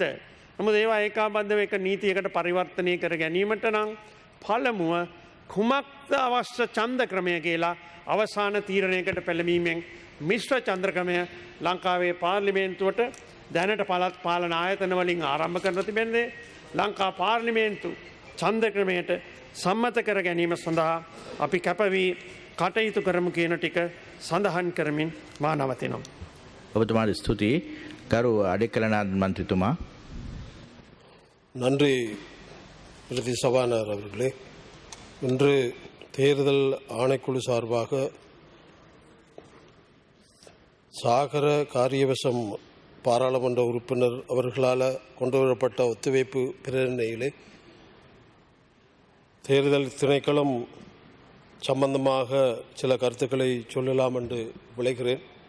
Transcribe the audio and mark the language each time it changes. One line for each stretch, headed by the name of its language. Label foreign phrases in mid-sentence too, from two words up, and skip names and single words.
Sinhala: නමුත් ඒවා ඒකාබද්ධව එක නීතියකට පරිවර්තනය කර ගැනීමට නම් පළමුව කුමක්ද අවශ්‍ය ඡන්ද ක්‍රමය කියලා අවසාන තීරණයකට පෙළඹීමෙන් මිශ්‍ර ඡන්ද ක්‍රමය ලංකාවේ පාර්ලිමේන්තුවට දැනට පළාත් පාලන ආයතන වලින් ආරම්භ කරලා තිබෙන්නේ ලංකා පාර්ලිමේන්තු ඡන්ද ක්‍රමයට සම්මත කර ගැනීම සඳහා අපි කැපවී කටයුතු කරමු කියන ටික සඳහන් කරමින් මා නවතිනවා. ඔබතුමාට ස්තුතියි. ගරු අඩේකලනාත් මන්ත්‍රීතුමා.
Tamil: நன்றி பிரதி சபாநாயகர் அவர்களே. இன்று தேர்தல் ஆணைக்குழு சார்பாக சாகர காரியவசம் பாராளுமன்ற உறுப்பினர் அவர்களால் கொண்டுவரப்பட்ட ஒத்துழைப்பு பிரேரணையிலே தேர்தல் திணைக்களம் சம்பந்தமாக சில கருத்துக்களை சொல்லலாம் என்று விளைகிறேன்.